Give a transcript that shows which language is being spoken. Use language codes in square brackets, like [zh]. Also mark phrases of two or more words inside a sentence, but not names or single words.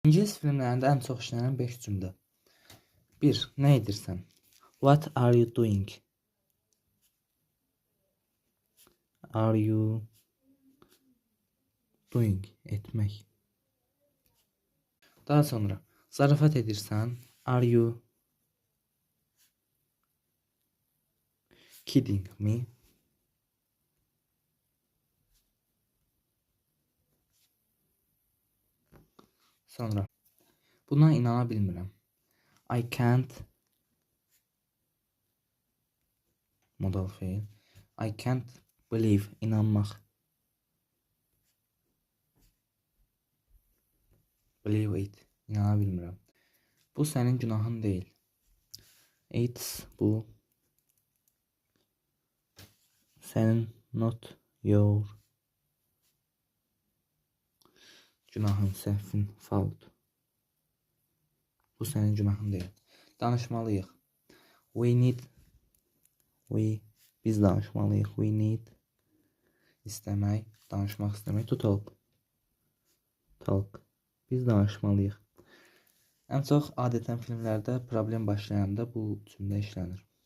[az] İngilis filmlərində ən çox işlənən 5 cümlə. 1. Nə edirsən? [en] What are you doing? Are you doing? [az] Etmək. Daha sonra zarafat edirsən? [en] Are you kidding me? [az] Sonra buna inana bilmirəm. [en] I can't [az] modal feil. [en] I can't believe, inanmaq. Believe it, [az] inana bilmirəm. Bu sənin günahın deyil. It's bu sənin [en] not your [az] günahın, səhvin, fault. Bu sənin günahın deyil. Danışmalıyıq. [en] We need, [az] biz danışmalıyıq. [en] We need, [az] istəmək, danışmaq istəmək. [en] To talk. [az] Biz danışmalıyıq. Ən çox adətən filmlərdə problem başlayanda bu cümlə işlənir.